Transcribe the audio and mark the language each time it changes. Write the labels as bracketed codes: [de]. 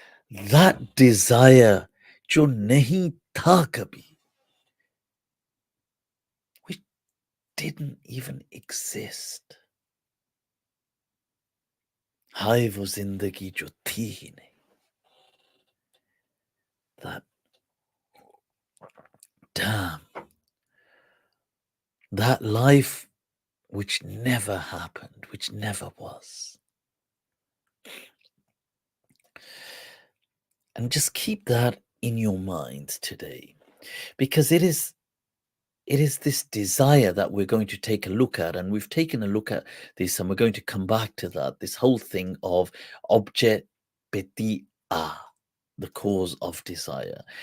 [en] That desire [hi] jo nahi tha kabhi, [en] which didn't even exist. [hi] हाय वो जिंदगी जो थी ही नहीं. [en] That, damn, that life which never happened, which never was. And just keep that in your mind today, because it is this desire that we're going to take a look at, and we've taken a look at this, and we're going to come back to that, this whole thing of Objet, Petit, the cause of desire.